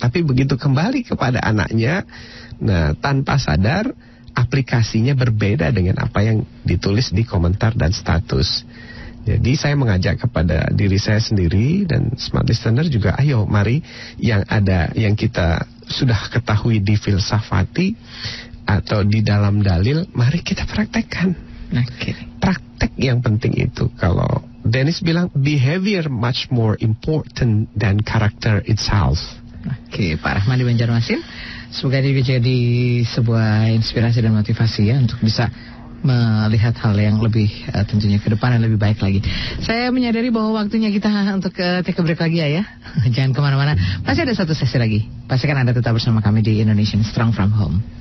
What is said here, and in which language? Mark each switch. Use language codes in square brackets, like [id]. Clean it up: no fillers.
[id] Tapi begitu kembali kepada anaknya, nah tanpa sadar aplikasinya berbeda dengan apa yang ditulis di komentar dan status. Jadi saya mengajak kepada diri saya sendiri dan Smart Listener juga, ayo mari yang ada, yang kita sudah ketahui di filsafati atau di dalam dalil, mari kita praktekkan. Praktek yang penting itu. Kalau Dennis bilang [en] behavior much more important than character itself. [id] Pak Rahman di Banjarmasin, semoga ini jadi sebuah inspirasi dan motivasi ya untuk bisa melihat hal yang lebih tentunya ke depan dan lebih baik lagi. Saya menyadari bahwa waktunya kita untuk [en] take a break [id] lagi ya. Jangan kemana-mana, masih ada satu sesi lagi. Pastikan Anda tetap bersama kami di Indonesian Strong from Home.